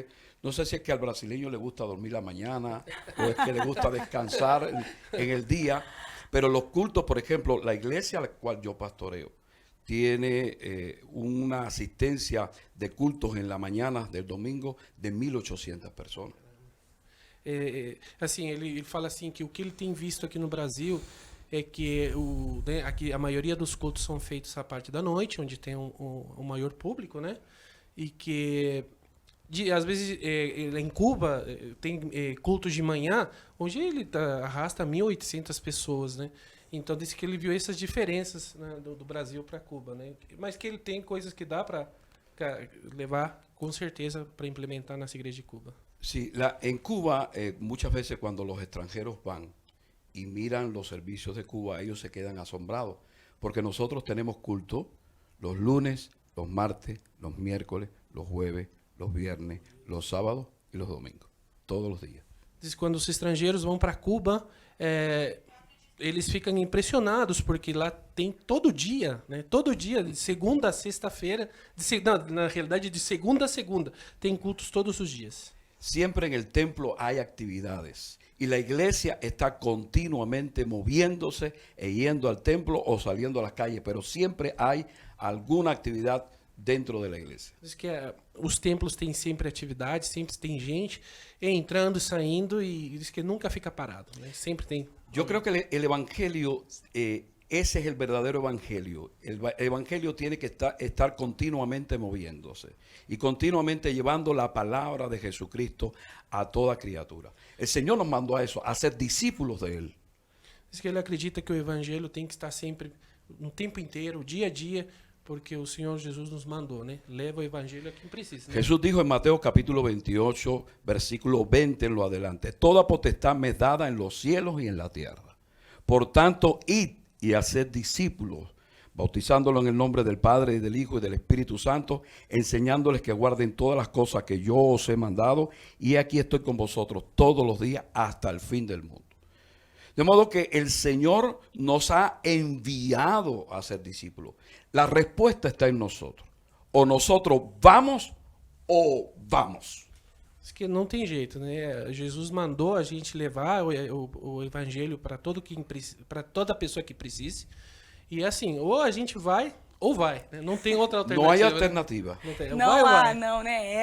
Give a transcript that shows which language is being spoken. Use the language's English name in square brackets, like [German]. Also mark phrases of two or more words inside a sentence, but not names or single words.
[Spanish] No sé si es que al brasileño le gusta dormir la mañana o es que le gusta descansar en el día, pero los cultos, por ejemplo, la iglesia a la cual yo pastoreo tiene una asistencia de cultos en la mañana del domingo de 1.800 personas. [Portuguese] Assim, ele fala assim que o que ele tem visto aqui no Brasil é que aqui a maioria dos cultos são feitos à parte da noite, onde tem um maior público, né? E que às vezes em Cuba tem cultos de manhã, onde ele arrasta 1.800 pessoas, né? Então disse que ele viu essas diferenças, né, do Brasil para Cuba, né? Mas que ele tem coisas que dá para levar com certeza para implementar nas igrejas de Cuba. [Spanish] Sí, en Cuba muchas veces cuando los extranjeros van y miran los servicios de Cuba, ellos se quedan asombrados, porque nosotros tenemos culto los lunes, los martes, los miércoles, los jueves, los viernes, los sábados y los domingos, todos los días. [Portuguese] Diz que quando os estrangeiros vão para Cuba, eles ficam impressionados, porque lá tem todo dia, né? Todo dia, de segunda a sexta-feira, na realidade de segunda a segunda, tem cultos todos os dias. [Spanish] Siempre en el templo hay actividades y la iglesia está continuamente moviéndose e yendo al templo o saliendo a las calles, pero siempre hay alguna actividad dentro de la iglesia. [Portuguese] Diz que os templos têm sempre atividade, sempre tem gente entrando e saindo, e diz que nunca fica parado, né? Sempre tem. [Spanish] Yo creo que el evangelio, ese es el verdadero evangelio. El evangelio tiene que estar continuamente moviéndose y continuamente llevando la palabra de Jesucristo a toda criatura. El Señor nos mandó a eso, a ser discípulos de Él. [Portuguese] Diz que ele acredita que o evangelho tem que estar sempre, no tempo inteiro, dia a dia, porque o Senhor Jesus nos mandou, né? Leva o evangelho a quem precisa, né? [Spanish] Jesús dijo en Mateo capítulo 28, versículo 20 en lo adelante: toda potestad me es dada en los cielos y en la tierra. Por tanto, id y haced discípulos, bautizándolo en el nombre del Padre y del Hijo y del Espíritu Santo, enseñándoles que guarden todas las cosas que yo os he mandado, y aquí estoy con vosotros todos los días hasta el fin del mundo. De modo que el Señor nos ha enviado a ser discípulos. La respuesta está en nosotros. O nosotros vamos o vamos. [Portuguese] Diz que não tem jeito, né? Jesus mandou a gente levar o evangelho para toda pessoa que precise. E assim, ou a gente vai ou vai, né? Não tem outra alternativa. Não há alternativa. Não há, não, né?